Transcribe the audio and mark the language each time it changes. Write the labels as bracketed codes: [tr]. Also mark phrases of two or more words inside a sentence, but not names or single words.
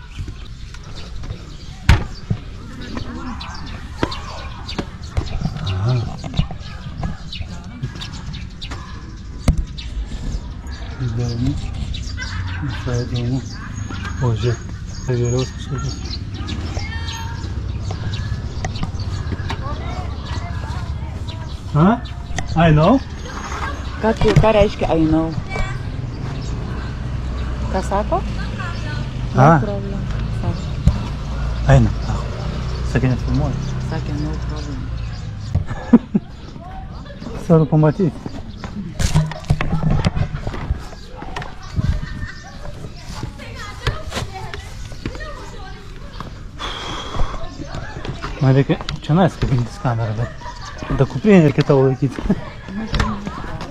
[lt] Aha. Įdomu. Visai įdomu. O, žiūrėk, tai vėliaus kažkokios. Ha? [en] I know? [lt] Ką reiškia [en] I know? [lt] Ką sako? A, Problem. eina. Sakė, nefilmuoju. Sakė [en] no problem. [lt] Svarbu pamatyti. Man reikia čia kabintis kamerą, bet tada kuprinę reikia tavo laikyti.